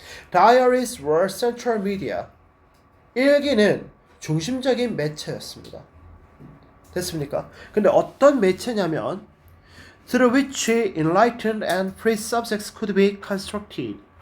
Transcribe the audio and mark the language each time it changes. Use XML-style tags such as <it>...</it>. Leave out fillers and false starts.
<en>Diaries were central media.</en> <ko>일기는 중심적인 매체였습니다. 됐습니까? 근데 어떤 매체냐면</ko> <en>through which enlightened and free subjects could be constructed.</en>